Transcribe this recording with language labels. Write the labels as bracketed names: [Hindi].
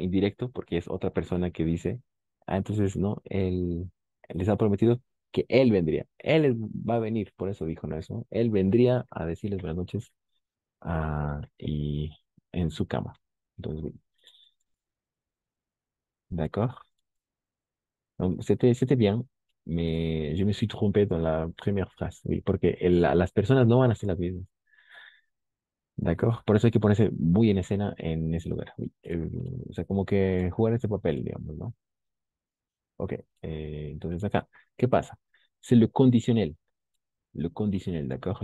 [Spanish] Indirecto, porque es otra persona que dice, entonces, ¿no? Él les ha prometido que él vendría. Va a venir, por eso dijo, ¿no? Eso. Él vendría a decirles buenas noches y en su cama. Entonces, oui. [French] D'accord. Donc, c'était bien, mais je me suis trompé dans la première phrase, oui, [Spanish] porque las personas no van a ser las mismas. [French] ¿D'accord? [Spanish] Por eso hay que ponerse muy en escena en ese lugar. Oui. O sea, como que jugar ese papel, digamos, ¿no? Ok, entonces acá, ¿qué pasa? [French] C'est le conditionnel, d'accord?